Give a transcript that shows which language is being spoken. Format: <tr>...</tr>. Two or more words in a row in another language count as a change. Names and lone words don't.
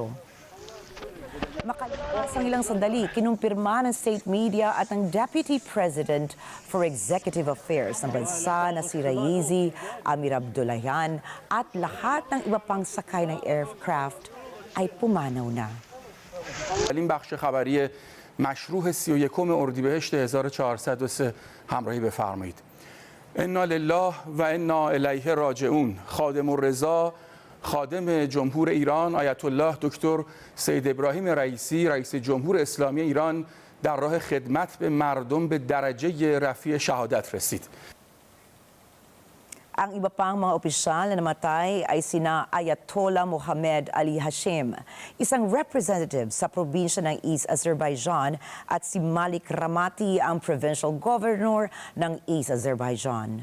<tl>Makalipas ang ilang sandali, kinumpirma ng</tl> <en>state media</en> <tl>at ng</tl> <en>Deputy President for Executive Affairs</en> <tl>ng bansa na si Raisi Amir Abdullahian at lahat ng iba pang sakay ng aircraft ay pumanaw na.</tl> <fa>این بخش خبری مشروع 31 اردیبهشت 1403 همراهی بفرمایید.</fa> <ar>انا لله و انا الیه راجعون.</ar> <fa>خادم الرضا خادم جمهور ایران آیت الله دکتر سید ابراهیم رئیسی رئیس جمهور اسلامی ایران در راه خدمت به مردم به درجه رفیع شهادت رسید.</fa> <tl>Ang iba pang mga opisyal na namatay ay sina Ayatollah Mohammed Ali Hashim, isang representative sa probinsya ng East Azerbaijan, at si Malik Ramati, ang</tl> <en>provincial governor</en> <tl>ng East Azerbaijan.</tl>